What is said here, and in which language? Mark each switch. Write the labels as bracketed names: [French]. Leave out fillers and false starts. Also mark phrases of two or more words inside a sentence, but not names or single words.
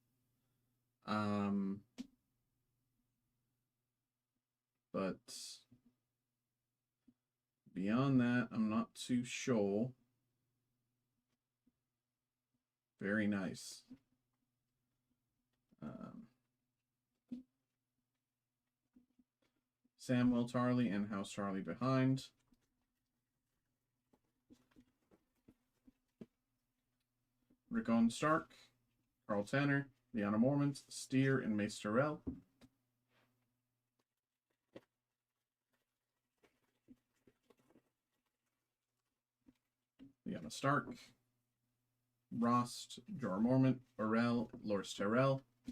[English] But beyond that, I'm not too sure. Very nice. Samwell Tarly and House Tarly behind. Rickon Stark, Carl Tanner, Lyanna Mormont, Steer, and Mace Tyrell. Lyanna Stark, Rost, Jorah Mormont, Orell, Loras Tyrell.